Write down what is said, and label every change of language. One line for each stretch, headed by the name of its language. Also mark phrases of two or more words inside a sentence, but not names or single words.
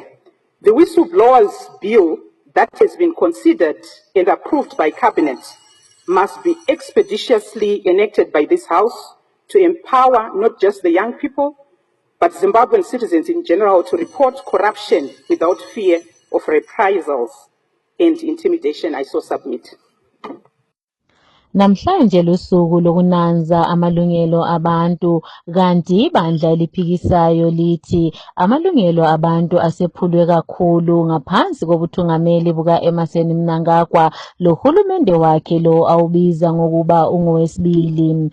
English: The whistleblowers bill that has been considered and approved by Cabinet must be expeditiously enacted by this House to empower not just the young people, but Zimbabwean citizens in general to report corruption without fear of reprisals and intimidation. I so submit.
South Ndebele: Namhlanje lusuku lokunanza amalungelo abantu kanti ibandla eliphikisayo lithi amalungelo abantu asephulwe kakhulu ngaphansi kobuthungameli buka Emmerson Mnangagwa lohulumende wakhe lo awubiza ngokuba ungowesibili.